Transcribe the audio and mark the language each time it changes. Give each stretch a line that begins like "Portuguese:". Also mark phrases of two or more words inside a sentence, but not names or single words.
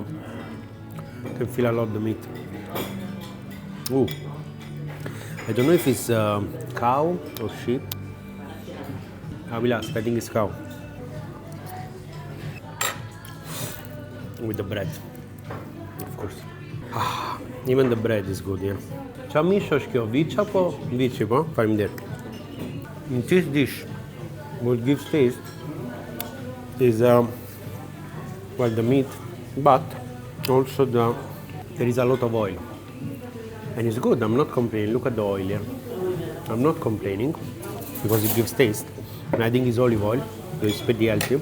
English: Can feel a lot the meat. Ooh. I don't know if it's cow or sheep. I will ask. I think it's cow. With the bread, of course. Even the bread is good, yeah.
Albanian: Qa mish është kjo? Viç apo viçi, po? Faleminderit.
English: In this dish, what gives taste is well, the meat, but also there is a lot of oil, and it's good. I'm not complaining. Look at the oil here. I'm not complaining because it gives taste, and I think it's olive oil, so it's pretty healthy.